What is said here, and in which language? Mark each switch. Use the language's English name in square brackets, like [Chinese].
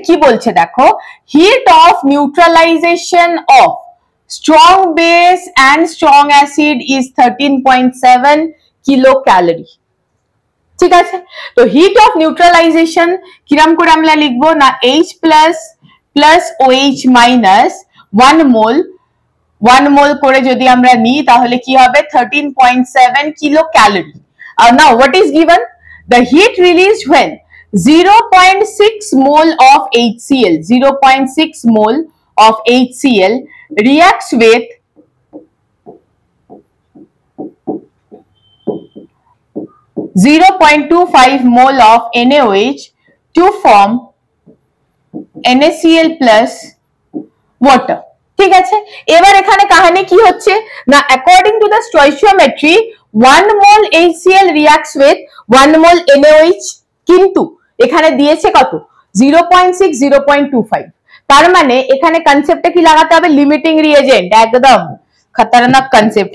[Bangla] কি বলছে দেখো, [English] heat of neutralization of strong base and strong acid is 13.7 kilocalorie, [Bangla] ঠিক আছে। তো হিট অফ নিউট্রালাইজেশন কিরম করে আমরা লিখবো না, H plus OH minus 1 mol করে যদি আমরা নিই তাহলে কি হবে 13.7 kilocalorie। [English] Now what is given, the heat released when 0.6 mole of HCl, 0.6 mole of HCl reacts with 0.25 mole of NaOH to form NaCl plus water, ঠিক আছে। [Bangla] এবার এখানে কাহিনী কি হচ্ছে না, [English] according to the stoichiometry 1 mole HCl reacts with 1 mole NaOH, [Bangla] কিন্তু এখানে দিয়েছে কত 0.6 0.25, তার মানে এখানে কনসেপ্টটা কি লাগাতে হবে, লিমিটিং রিএজেন্ট, একদম খতরনাক কনসেপ্ট।